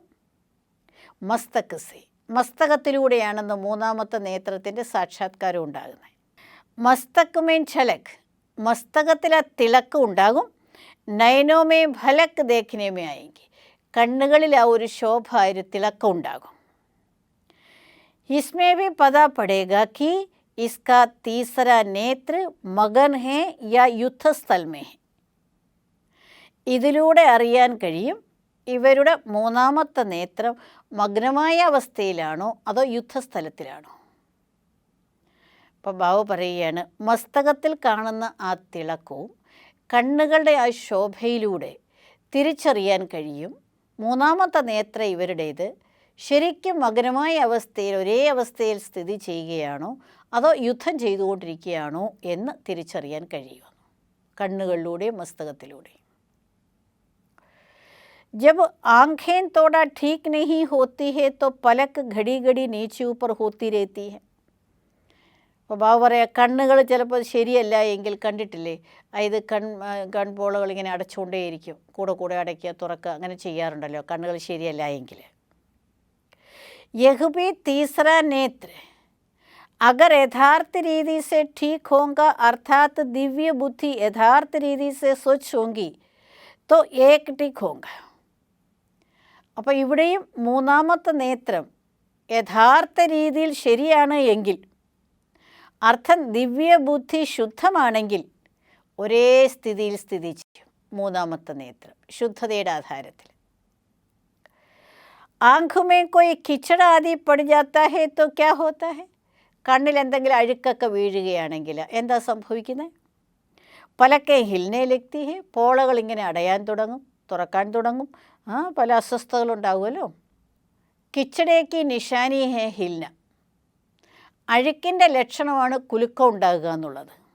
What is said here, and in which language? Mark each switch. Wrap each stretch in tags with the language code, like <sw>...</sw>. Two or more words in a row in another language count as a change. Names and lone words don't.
<hi>मस्तक से,</hi> <ml>മസ്തകത്തിലൂടെയാണെന്ന് മൂന്നാമത്തെ നേത്രത്തിൻ്റെ സാക്ഷാത്കാരം ഉണ്ടാകുന്നത്.</ml> <hi>मस्तक में छलक,</hi> <ml>മസ്തകത്തിൽ ആ തിളക്കം ഉണ്ടാകും.</ml> <hi>नयनों में फलक देखने में</hi> <ml>ആയെങ്കിൽ, കണ്ണുകളിൽ ആ ഒരു ശോഭ, ഒരു തിളക്കം ഉണ്ടാകും.</ml> <hi>इसमें भी पता पड़ेगा कि इसका तीसरा नेत्र मगन है या युद्धस्थल में है.</hi> <ml>ഇതിലൂടെ അറിയാൻ കഴിയും ഇവരുടെ മൂന്നാമത്തെ നേത്രം മഗ്നമായ അവസ്ഥയിലാണോ അതോ യുദ്ധസ്ഥലത്തിലാണോ. അപ്പോൾ ബാബു പറയുകയാണ്, മസ്തകത്തിൽ കാണുന്ന ആ തിളക്കവും കണ്ണുകളുടെ ആ ശോഭയിലൂടെ തിരിച്ചറിയാൻ കഴിയും മൂന്നാമത്തെ നേത്രം ഇവരുടേത് ശരിക്കും മഗ്നമായ അവസ്ഥയിൽ ഒരേ അവസ്ഥയിൽ സ്ഥിതി ചെയ്യുകയാണോ അതോ യുദ്ധം ചെയ്തുകൊണ്ടിരിക്കുകയാണോ എന്ന് തിരിച്ചറിയാൻ കഴിയുക കണ്ണുകളിലൂടെയും മസ്തകത്തിലൂടെയും.</ml> <hi>जब आँखें थोड़ा ठीक नहीं होती है तो पलक घड़ी घड़ी नीचे ऊपर होती रहती है.</hi> <ml>അപ്പോൾ ബാബു പറയാം കണ്ണുകൾ ചിലപ്പോൾ ശരിയല്ല എങ്കിൽ കണ്ടിട്ടില്ലേ ഇത് കൺപോളകൾ ഇങ്ങനെ അടച്ചുകൊണ്ടേയിരിക്കും, കൂടെ കൂടെ അടയ്ക്കുക തുറക്കുക അങ്ങനെ ചെയ്യാറുണ്ടല്ലോ കണ്ണുകൾ ശരിയല്ല എങ്കിൽ.</ml> <hi>यह भी तीसरा नेत्र अगर यथार्थ रीति से ठीक होगा अर्थात दिव्य बुद्धि यथार्थ रीति से स्वच्छ होगी तो एक ठीक होगा.</hi> <ml>അപ്പോൾ ഇവിടെയും മൂന്നാമത്തെ നേത്രം യഥാർത്ഥ രീതിയിൽ ശരിയാണ് എങ്കിൽ, അർത്ഥം ദിവ്യബുദ്ധി ശുദ്ധമാണെങ്കിൽ ഒരേ സ്ഥിതിയിൽ സ്ഥിതി ചെയ്യും. മൂന്നാമത്തെ നേത്രം ശുദ്ധതയുടെ ആധാരത്തിൽ.</ml> <hi>आँखों में कोई कीचड़ आदि पड़ जाता है तो क्या होता है?</hi> <ml>കണ്ണിൽ എന്തെങ്കിലും അഴുക്കൊക്കെ വീഴുകയാണെങ്കിൽ എന്താ സംഭവിക്കുന്നത്?</ml> <hi>पलकें हिलने लगती है,</hi> <ml>പോളകൾ ഇങ്ങനെ അടയാൻ തുടങ്ങും, തുറക്കാൻ തുടങ്ങും, പല അസ്വസ്ഥതകളുണ്ടാവുമല്ലോ.</ml> <hi>कीचड़ की निशानी है हिलना,</hi> <ml>അഴുക്കിൻ്റെ ലക്ഷണമാണ് കുലുക്കം ഉണ്ടാകുക എന്നുള്ളത്.</ml>